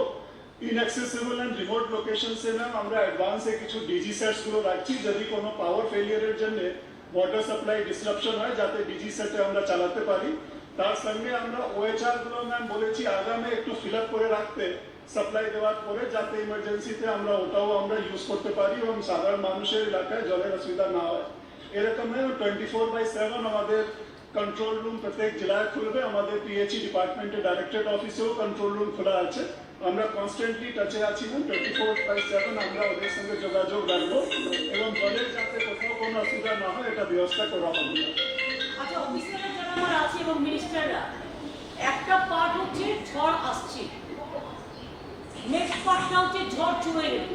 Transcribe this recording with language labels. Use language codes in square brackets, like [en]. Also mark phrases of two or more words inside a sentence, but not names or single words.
[en] inaccessible and remote locations [bn] ম্যাম আমরা অ্যাডভান্সে কিছু [en] DG sets [bn] গুলো রাখছি, যদি কোনো [en] power failure [bn] জন্য [en] water supply disruption [bn] হয়, যাতে [en] DG set [bn] আমরা চালাতে পারি। তার সঙ্গে আমরা ওএচআর গুলো ম্যাম বলেছি আগামে একটু [en] fill up [bn] করে রাখতে সাপ্লাই দেওয়ার পরে, যাতে ইমার্জেন্সিতে আমরা ওটাও আমরা ইউজ করতে পারি এবং সাধারণ মানুষের এলাকায় জলের অসুবিধা না হয়। এরকম 24/7 আমাদের [en] control room [bn] प्रत्येक जिलाয় খুলবে। আমাদের [en] PHE department directorate office control room [bn] খোলা আছে। আমরা [en] constantly touch [bn] আছি না, 24/7 আমরা ওদের সঙ্গে যোগাযোগ রাখবো এবং জলের যাতে কোথাও কোনো অসুবিধা না হয় এটা ব্যবস্থা করা হবে। আচ্ছা, অফিসাররা যারা আমার আছে এবং মিনিস্টাররা, একটা পার্ট হচ্ছে ঝড় আসছে, [en] next part [bn] হচ্ছে ঝড় চলে গেলে।